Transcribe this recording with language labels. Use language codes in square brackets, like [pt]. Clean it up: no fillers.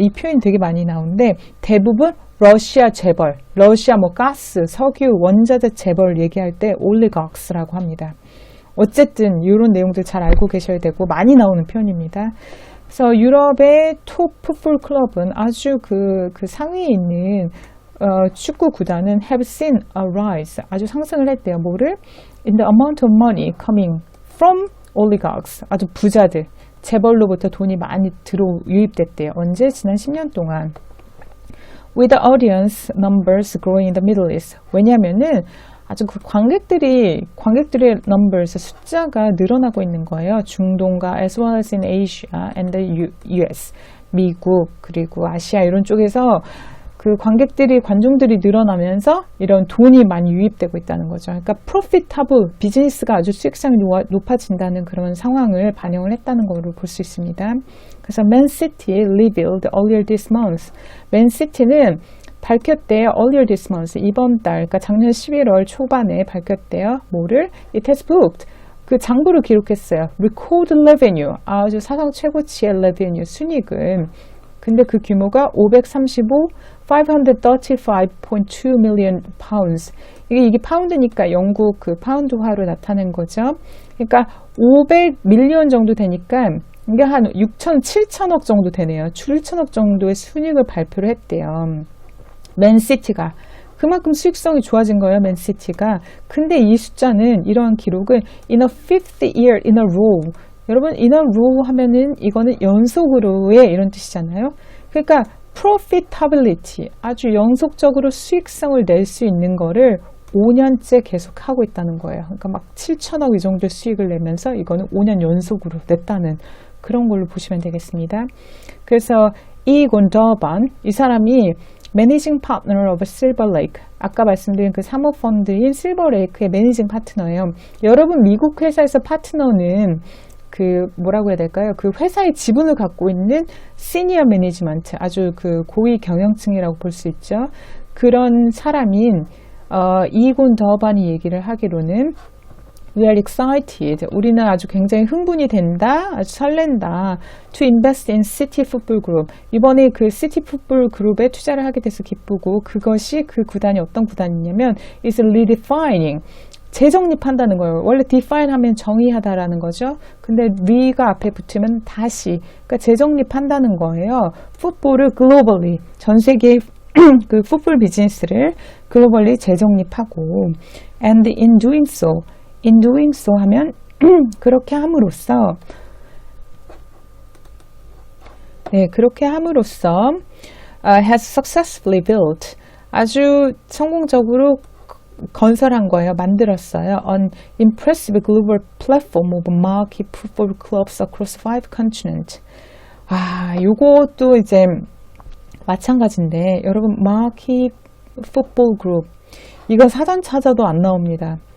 [ko] 이 표현이 되게 많이 나오는데 대부분 러시아 재벌, 러시아 뭐 가스, 석유, 원자재 재벌 얘기할 때 올리가크스라고 합니다. 어쨌든 이런 내용들 잘 알고 계셔야 되고 많이 나오는 표현입니다. 그래서 유럽의 톱 풋볼 클럽은 아주 그 상위에 있는 축구 구단은 [en] have seen a rise. [ko] 아주 상승을 했대요. 뭐를? [en] In the amount of money coming from oligarchs. [ko] 아주 부자들. 재벌로부터 돈이 많이 유입됐대요. 언제? 지난 10년 동안. [en] With the audience numbers growing in the Middle East. [ko] 왜냐면은 아주 그 관객들의 numbers, 숫자가 늘어나고 있는 거예요. 중동과 [en] as well as in Asia and the US. [ko] 미국, 그리고 아시아 이런 쪽에서 그 관중들이 늘어나면서 이런 돈이 많이 유입되고 있다는 거죠. 그러니까 profitable, 비즈니스가 아주 수익성이 높아진다는 그런 상황을 반영을 했다는 걸로 볼 수 있습니다. [en] 그래서 Man City revealed earlier this month. [ko] Man City는 밝혔대요. earlier this month, 이번 달, 그러니까 작년 11월 초반에 밝혔대요. 뭐를? [en] It has booked. [ko] 그 장부를 기록했어요. Record revenue, 아주 사상 최고치의 revenue, 순이익은. 근데 그 규모가 535.2 million pounds. 이게 파운드니까 영국 그 파운드화로 나타낸 거죠. 그러니까 500밀리언 정도 되니까 이게 한 7천억 정도 되네요. 7천억 정도의 순이익을 발표를 했대요. 맨시티가. 그만큼 수익성이 좋아진 거예요, 맨시티가. 근데 이 숫자는, 이러한 기록은 [en] in a fifth year in a row. [ko] 여러분, in a row 하면은 이거는 연속으로의 이런 뜻이잖아요. 그러니까 profitability, 아주 연속적으로 수익성을 낼 수 있는 거를 5년째 계속 하고 있다는 거예요. 그러니까 막 7천억 이 정도 수익을 내면서 이거는 5년 연속으로 냈다는 그런 걸로 보시면 되겠습니다. 그래서 이 곤더반, 이 사람이 매니징 파트너 오브 실버레이크, 아까 말씀드린 그 사모펀드인 실버레이크의 매니징 파트너예요. 여러분 미국 회사에서 파트너는 그 뭐라고 해야 될까요? 그 회사의 지분을 갖고 있는 시니어 매니지먼트, 아주 그 고위 경영층이라고 볼 수 있죠. 그런 사람인 이곤 더반이 얘기를 하기로는 [en] We are excited. [ko] 우리는 아주 굉장히 흥분이 된다, 아주 설렌다. [en] To invest in City Football Group. [ko] 이번에 그 City Football Group에 투자를 하게 돼서 기쁘고, 그것이 그 구단이 어떤 구단이냐면 [en] is redefining. [ko] 재정립한다는 거예요. 원래 define 하면 정의하다라는 거죠. 근데 re가 앞에 붙으면 다시, 그러니까 재정립한다는 거예요. 풋볼을 globally, 전 세계 그 풋볼 비즈니스를 글로벌리 재정립하고, [en] and in doing so [ko] 하면 그렇게 함으로써, 네, 그렇게 함으로써 [en] has successfully built, [ko] 아주 성공적으로 건설한 거예요. 만들었어요. [en] An impressive global platform of marquee football clubs across 5 continents. [ko] 요것도 이제 마찬가지인데 여러분 marquee football group 이거 사전 찾아도 안 나옵니다.